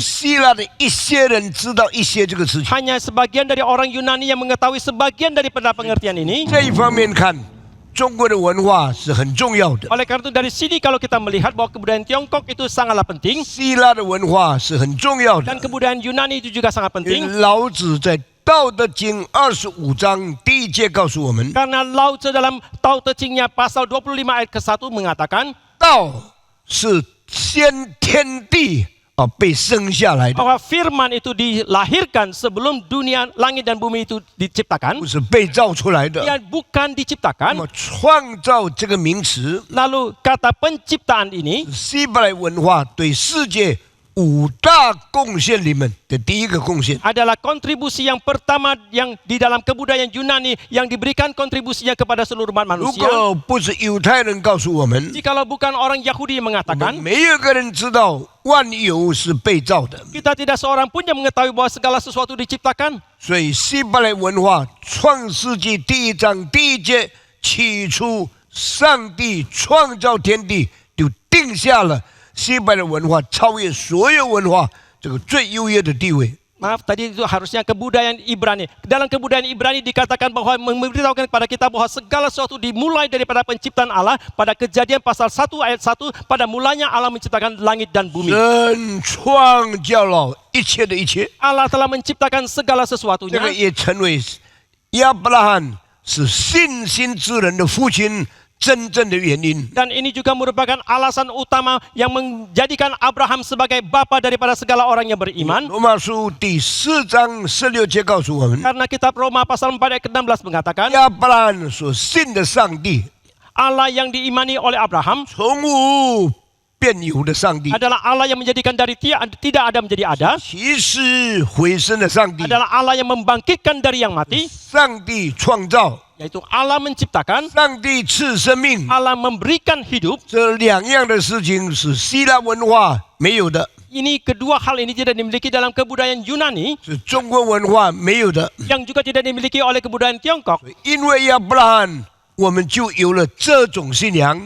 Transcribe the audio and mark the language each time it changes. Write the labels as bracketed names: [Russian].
[Chinese] 希腊的一些人知道一些这个事情。 [Indonesian] Hanya sebagian dari orang Yunani yang mengetahui sebagian daripada pengertian ini. [Chinese] 这一方面看，中国的文化是很重要的， [Indonesian] Oleh karena itu dari sini kalau kita melihat bahwa kebudayaan Tiongkok itu sangatlah penting [Chinese] 希腊的文化是很重要的 [Indonesian] dan。 kebudayaan Yunani itu juga sangat [Chinese] 因 [Indonesian] penting. [Chinese] 为老子在《道德经》25章第1节告诉我们， [Indonesian] Karena Lao Tse dalam Tao Te Ching-nya pasal 25 ayat ke-1 mengatakan [Chinese] 道是先天地被生下来的， [Indonesian] bahwa firman itu dilahirkan sebelum dunia langit dan bumi itu diciptakan. [Chinese] 不是被造出来的。 [Indonesian] Dia bukan [Chinese] 那 [Indonesian] diciptakan. [Chinese] 么创造这个名词， [Indonesian] Lalu kata penciptaan ini [Chinese] 希伯来文化对世界5大贡献里面的第一个贡献。 [Indonesian] adalah kontribusi yang pertama yang di dalam kebudayaan Yunani yang diberikan kontribusinya kepada seluruh umat [Chinese] 如 [Indonesian] manusia. [Chinese] 果不是犹太人告诉我们， [Indonesian] Jikalau bukan orang Yahudi yang [Chinese] 我们 [Indonesian] mengatakan, [Chinese] 没有一个人知道万有是被造的。 [Indonesian] kita tidak seorang pun yang mengetahui bahwa segala sesuatu diciptakan. [Chinese] 所以希伯来文化创世纪第1章第1节，起初上帝创造天地，就定下了希伯来文化超越所有文化这个最优越的地位。 [Indonesian] Maaf, tadi itu harusnya kebudayaan Ibrani. Dalam kebudayaan Ibrani dikatakan bahwa memberitahukan kepada kita bahwa segala sesuatu dimulai daripada penciptaan Allah. Pada Kejadian pasal 1 ayat 1, pada mulanya Allah menciptakan langit dan bumi. [Chinese] 神创造了一切的一切， [Indonesian] Allah telah menciptakan segala [Chinese] 这 [Indonesian] sesuatunya. [Chinese] 个也成为亚伯拉罕是信心之人的父亲真正的原因。 [Indonesian] Dan ini juga merupakan alasan utama yang menjadikan Abraham sebagai bapa daripada segala orang yang beriman. [Chinese] 罗马书第4章16节告诉我们， [Indonesian] Karena kitab Roma pasal 4 ayat ke-16 mengatakan, [Chinese] 亚伯拉罕所信的上帝， [Indonesian] Allah yang diimani oleh Abraham [Chinese] 从无变有的上帝， [Indonesian] adalah Allah yang menjadikan dari tidak ada menjadi ada. [Chinese] 起死回生的上帝， [Indonesian] Adalah Allah yang membangkitkan dari yang mati, [Chinese] 上帝创造， [Indonesian] yaitu Allah menciptakan, [Chinese] 上帝赐生命。 [Indonesian] Allah memberikan hidup. [Chinese] 这两样的事情是希腊文化没有的， [Indonesian] Ini kedua hal ini tidak dimiliki dalam kebudayaan Yunani, [Chinese] 是中国文化没有的。 [Indonesian] yang juga tidak dimiliki oleh kebudayaan Tiongkok. [Chinese] 因为亚伯拉罕，我们就有了这种信仰。